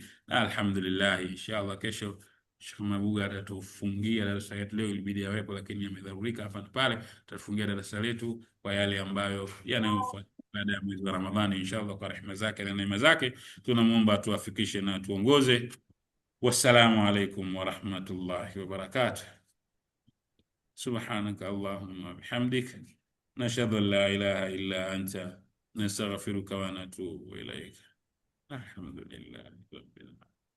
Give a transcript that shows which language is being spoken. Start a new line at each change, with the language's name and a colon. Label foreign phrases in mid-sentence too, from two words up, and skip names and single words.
Swahili: Alhamdulillah, inshallah kesho Sheikh Mabuga atatufungia darasa letu. Leo ilibidi awepo, lakini amedharurika hapa na pale. Tutafungia darasa letu kwa yale ambayo yanayofuata baada ya mwezi wa Ramadhani, inshallah, kwa rehema zake na neema zake. Tunamuomba atuwafikishe na tuongoze.
Arabic: والسلام عليكم ورحمة الله وبركاته. سبحانك اللهم بحمدك نشهد أن لا إله إلا أنت نستغفرك ونتوب إليك. الحمد لله رب العالمين.